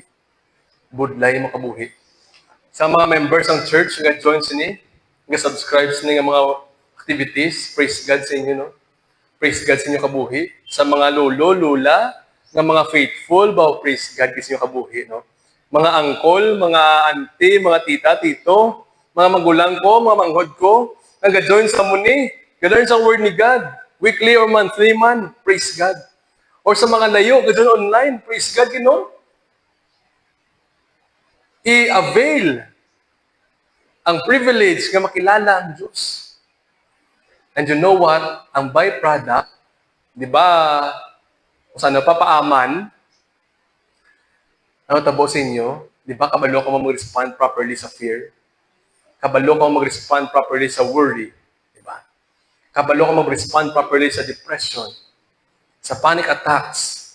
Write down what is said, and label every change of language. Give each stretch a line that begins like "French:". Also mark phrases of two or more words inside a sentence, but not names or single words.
Hiligaynon: Budlay mo kabuhi. Sa mga members ng church, nga join sini, nga subscribe sini nga mga activities,
English: praise God
Hiligaynon: sa inyo, no?
English: Praise God
Hiligaynon: sa inyo kabuhi. Sa mga lolo, lula, nga mga faithful,
English: praise God
Hiligaynon: sa inyo kabuhi, no? Mga angkol, mga auntie, mga tita, tito, mga magulang ko, mga manghod ko, nag-join sa muni, ganoon sa word ni God,
English: weekly or monthly
Hiligaynon: man,
English: praise God.
Hiligaynon: Or sa mga layo, ganoon online,
English: praise God,
Hiligaynon: i-avail ang privilege nga makilala ang Diyos.
English: And you know what?
Hiligaynon: Ang byproduct, di ba, kung saan napapaaman, tabo sa inyo, di ba, kabalo ka mag-
English: respond properly
Hiligaynon: sa fear? Kabalo ka mag-
English: respond properly
Hiligaynon: sa worry? Di ba? Kabalo ka mag-
English: respond properly
Hiligaynon: sa depression, sa
English: panic attacks?